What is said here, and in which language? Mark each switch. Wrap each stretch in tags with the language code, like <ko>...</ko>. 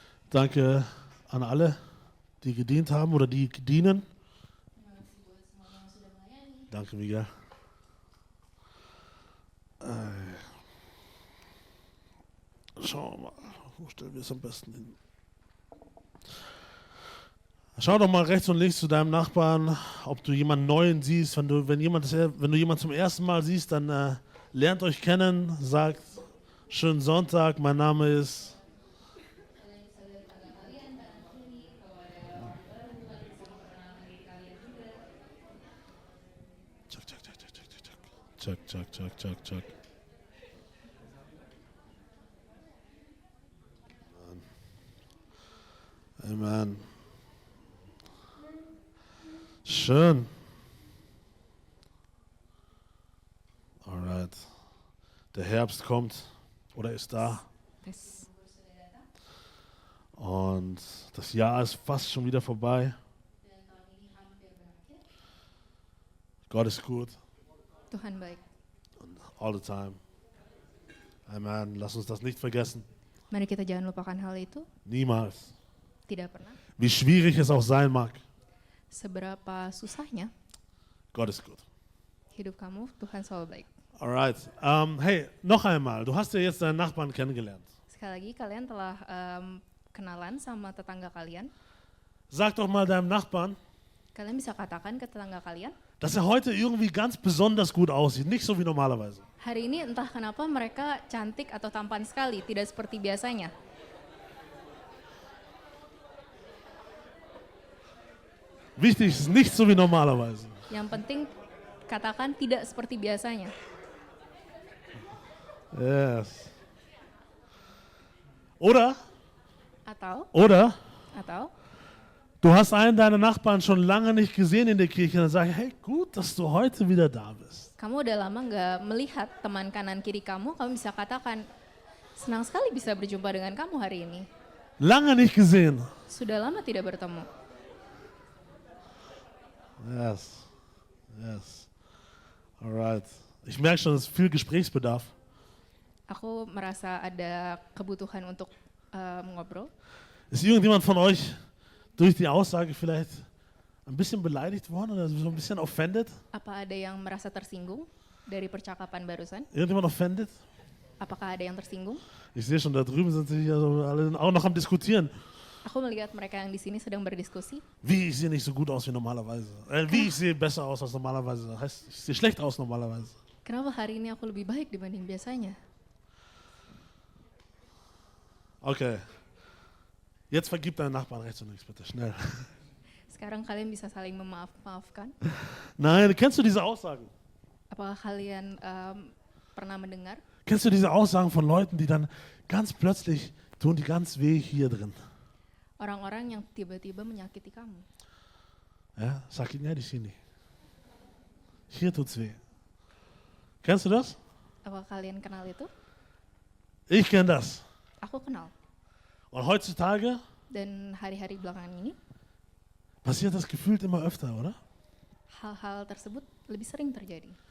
<de>Danke an alle, die gedient haben oder die dienen.</de> <id>Terima kasih buat semuanya yang sudah melayani.</id> <de>Danke, Miguel. Schauen wir mal, wo stellen wir es am besten hin? Schau doch mal rechts und links zu deinem Nachbarn, ob du jemanden Neuen siehst. Wenn du jemanden zum ersten Mal siehst, dann lernt euch kennen, sagt schönen Sonntag, mein Name ist.</de> <id>Kalian bisa lihat tangga kalian kanan kiri. Kalau ada orang baru, kalian bisa memperkenalkan diri kalian juga.</id> <en>Check, check, check, check, check, check, check. Check, check, check, check, check. Amen.</en> <de>Schön.</de> <en>Alright.</en> <de>Der Herbst kommt oder ist da.</de> <id>Tes. Gugur sudah datang</id> <de>Und das Jahr ist fast schon wieder vorbei.</de> <id>dan tahun ini hampir berakhir.</id> <de>Gott ist gut.</de> <id>Tuhan baik.</id> <en>Und all the time. Amen.</en> <de>Lass uns das nicht vergessen.</de> <id>Mari kita jangan lupakan hal itu.</id> <de>Niemals.</de> <id>Tidak pernah.</id> <de>Wie schwierig es auch sein mag.</de> <id>Seberapa susahnya</id> <de>Gott ist gut.</de> <id>hidup kamu, Tuhan selalu baik.</id> <de>Alright. Hey, noch einmal. Du hast ja jetzt deinen Nachbarn kennengelernt.</de> <id>Sekali lagi kalian telah kenalan sama tetangga kalian.</id> <de>Sag doch mal deinem Nachbarn,</de> <id>Kalian bisa katakan ke tetangga kalian,</id> <de>dass er heute irgendwie ganz besonders gut aussieht. Nicht so wie normalerweise.</de> <id>hari ini entah kenapa mereka cantik atau tampan sekali, tidak seperti biasanya.</id> <de>Wichtig ist nicht so wie normalerweise.</de> <id>Yang penting katakan tidak seperti biasanya.</id> <en>Yes.</en> <de>Oder,</de> <id>Atau</id> <de>du hast einen deiner Nachbarn schon lange nicht gesehen in der Kirche und dann sag ich, hey, gut, dass du heute wieder da bist.</de> <id>kamu udah lama nggak melihat teman kanan kiri kamu bisa katakan, senang sekali bisa berjumpa dengan kamu hari ini.</id> <de>Lange nicht gesehen.</de> <id>Sudah lama tidak bertemu.</id> <en>Yes. Yes. Alright.</en> <de>Ich merke schon, es ist viel Gesprächsbedarf.</de> <id>Aku merasa ada kebutuhan untuk ngobrol.</id> <de>Ist irgendjemand von euch durch die Aussage vielleicht ein bisschen beleidigt worden oder so ein bisschen offended?</de> <id>Apa ada yang merasa tersinggung dari percakapan barusan?</id> <de>Irgendjemand offended?</de> <id>Apakah ada yang tersinggung?</id> <de>Ich sehe schon, da drüben sind sich also alle auch noch am Diskutieren.</de> <id>Aku melihat mereka yang di sini sedang berdiskusi.</id> <de>Wie, ich sehe nicht so gut aus wie normalerweise. Wie, ich sehe besser aus als normalerweise. Das heißt, ich sehe schlecht aus normalerweise.</de> <id>Kenapa hari ini aku lebih baik dibanding biasanya?</id> <en>Okay.</en> <de>Jetzt vergib deinen Nachbarn rechts und links, bitte, schnell.</de> <id>Sekarang kalian bisa saling memaafkan.</id> <de>Nein, kennst du diese Aussagen?</de> <id>Apakah kalian pernah mendengar</id> <de>Kennst du diese Aussagen von Leuten, die dann ganz plötzlich tun die ganz weh hier drin?</de> <id>orang-orang yang tiba-tiba menyakiti kamu? Ja, sakitnya di sini.</id> <de>Hier tut's weh. Kennst du das?</de> <id>Apakah kalian kenal itu?</id> <de>Ich kenne das.</de> <id>Aku kenal.</id> <de>Und heutzutage</de> <id>Dan hari-hari belakangan ini,</id> <de>passiert das gefühlt immer öfter, oder?</de> <id>hal-hal tersebut lebih sering terjadi.</id>